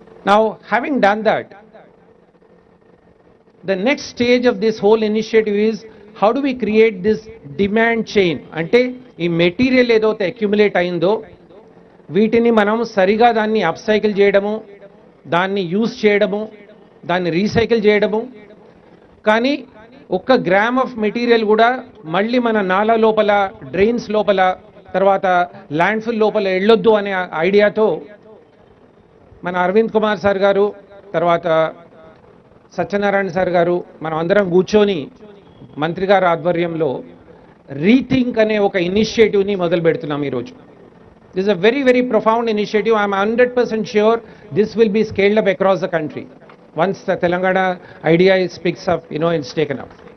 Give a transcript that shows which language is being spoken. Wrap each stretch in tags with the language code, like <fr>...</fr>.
<en>Now, having done that, the next stage of this whole initiative is how do we create this demand chain?</en> <te>అంటే ఈ material ఏదైతే accumulate అయిందో వీటిని మనం సరిగా దాన్ని అప్సైకిల్ చేయడము, దాన్ని యూజ్ చేయడము, దాన్ని రీసైకిల్ చేయడము. కానీ ఒక్క గ్రామ్ ఆఫ్ మెటీరియల్ కూడా మళ్ళీ మన నాలా లోపల, డ్రైన్స్ లోపల, తర్వాత ల్యాండ్ఫిల్ లోపల వెళ్ళొద్దు అనే ఐడియాతో మన అరవింద్ కుమార్ సార్ గారు, తర్వాత సత్యనారాయణ సార్ గారు, మనం అందరం కూర్చొని మంత్రి గారి ఆధ్వర్యంలో రీథింక్ అనే ఒక ఇనిషియేటివ్ని మొదలు పెడుతున్నాం ఈరోజు.</te> <en>This is a very, very profound initiative. I am 100% sure this will be scaled up across the country. Once the Telangana idea is picks up, it's taken up.</en>